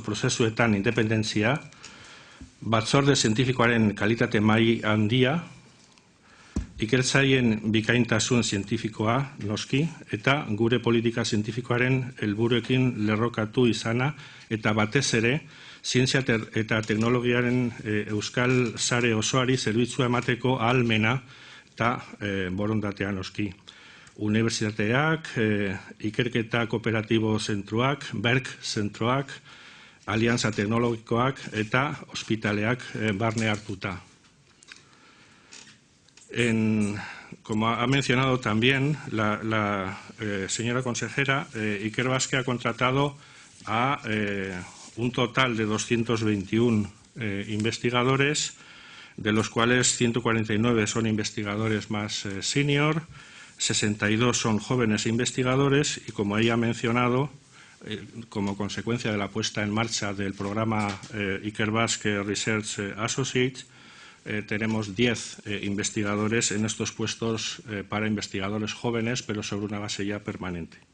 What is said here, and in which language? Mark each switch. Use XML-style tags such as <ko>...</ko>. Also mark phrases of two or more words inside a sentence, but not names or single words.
<eu>prozesuetan independentzia, batzorde zientifikoaren kalitate mai handia, ikertzaileen bikaintasun zientifikoa noski, eta gure politika zientifikoaren helburuekin lerrokatu izana, eta batez ere, zientzia eta teknologiaren euskal sare osoari zerbitzua emateko ahalmena eta borondatea noski. Unibertsitateak, ikerketa kooperatibo zentroak, BERK zentroak, alianza teknologikoak eta ospitaleak barne hartuta.</eu> <es>Como ha mencionado también la señora consejera, Ikerbasque ha contratado a un total de 221 investigadores, de los cuales 149 son investigadores más senior, 62 son jóvenes investigadores y, como ella ha mencionado, como consecuencia de la puesta en marcha del programa Ikerbasque Research Associates, tenemos 10 investigadores en estos puestos para investigadores jóvenes, pero sobre una base ya permanente.</es>